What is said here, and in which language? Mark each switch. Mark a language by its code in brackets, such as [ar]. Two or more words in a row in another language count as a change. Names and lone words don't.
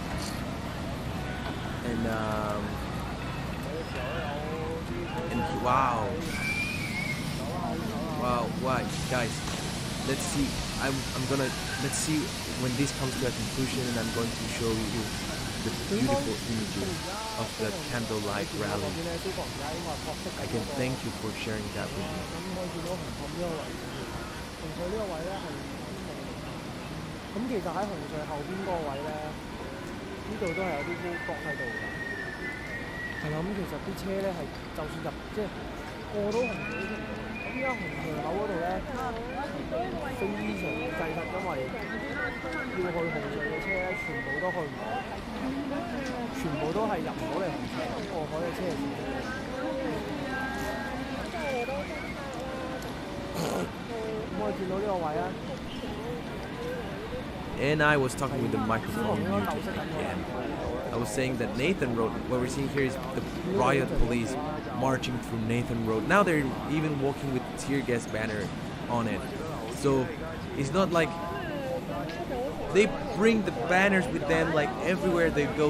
[en] And wow, guys. Let's see. Let's see when this comes to a conclusion, and I'm going to show you the beautiful images of the candlelight rally. I can thank you for sharing that with me. [yue] 咁其實喺紅隧後邊嗰個位咧，呢度都係有啲烏角喺度㗎。係啦，咁其實啲車咧係就算入即係過到紅隧呢條路，咁而家紅隧口嗰度咧非常擠塞，因為要去紅隧嘅車咧全部都去唔到，全部都係入唔到嚟紅隧，咁過海嘅車係少咗。咁我見到呢個位啊。 [en] And I was talking with the microphone muted again. I was saying that Nathan Road, what we're seeing here is the riot police marching through Nathan Road. Now they're even walking with tear gas banner on it. So it's not like they bring the banners with them like everywhere they go.